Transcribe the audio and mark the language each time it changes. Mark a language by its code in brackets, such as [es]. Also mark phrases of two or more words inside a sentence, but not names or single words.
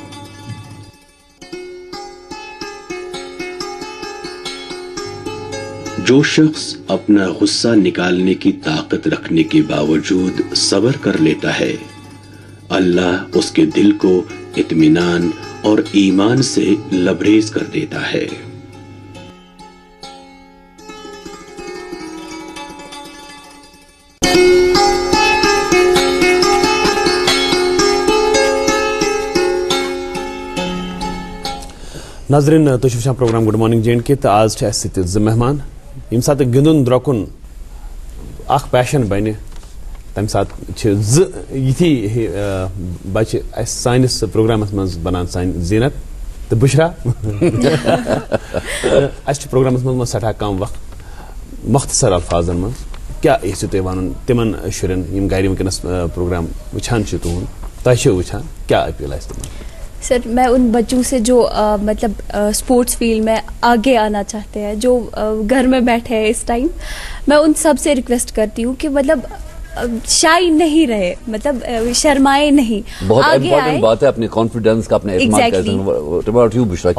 [ur] جو شخص اپنا غصہ نکالنے کی طاقت رکھنے کے باوجود صبر کر لیتا ہے, اللہ اس کے دل کو اطمینان اور ایمان سے لبریز کر دیتا ہے. ناظرین, [ks] تُہۍ چھِو وٕچھان پروگرام گڈ مارننگ JNK, تو آز چھِ اَسہِ سۭتۍ 2 مہمان. ییٚمہِ ساتہٕ گِنٛدُن درٛۄکُن اکھ پیشن بنہِ, تمہِ ساتہٕ چھِ 2 یِتھی بچہِ اَسہِ سٲنِس پروگرامس منٛز بنان, سانہِ زیٖنت تہٕ بُشرا. اَسہِ چھُ پروگرامس منٛز سٮ۪ٹھاہ کم وقت, مختصر الفاظن منٛز کیٛاہ یژھِو تُہۍ وَنُن تِمن شُرٮ۪ن یِم گرِ وٕنکیٚنس پروگرام وٕچھان چھِ تُہُنٛد, تۄہہِ چھِو وٕچھان, کیٛاہ اپیٖل آسہِ تِمن؟ [ur] سر, میں ان بچوں سے جو مطلب [en] sports field [ur] میں آگے آنا چاہتے ہیں, جو گھر میں بیٹھے ہیں اس ٹائم, میں ان سب سے ریکویسٹ کرتی ہوں کہ مطلب شائی نہیں رہے, مطلب شرمائے نہیں, بہت امپورٹنٹ بات ہے اپنے کانفیڈنس کا, اپنے اعتماد کا.